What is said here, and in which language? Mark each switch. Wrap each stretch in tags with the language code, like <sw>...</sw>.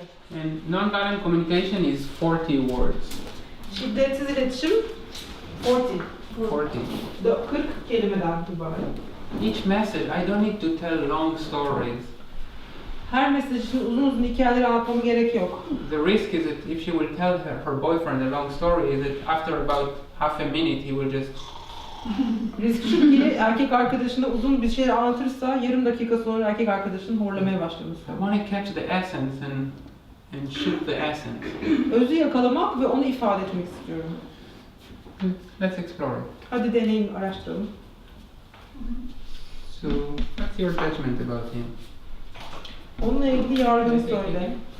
<en>And nonviolent communication is 40 words.</en> <tr>Şiddetsiz iletişim 40 kelimeden ibaret.</tr> <en>Each message, I don't need to tell long stories.</en> <tr>Her mesaj için uzun hikayeleri anlatmama gerek yok.</tr> <en>The risk is that if she will tell her boyfriend a long story, is that after about half a minute he will just...</en> <tr>Risk şu ki erkek arkadaşına uzun bir şey anlatırsa yarım dakika sonra erkek arkadaşının horlamaya başlaması.</tr> <en>I want to catch the essence and shoot the essence.</en> <tr>Özü yakalamak ve onu ifade etmek istiyorum.</tr> <en>Let's explore it.</en> <tr>Hadi deneyin, araştıralım.</tr> <en>So, what's your judgment about him?</en> <tr>Onunla ilgili yargını söyle.</tr>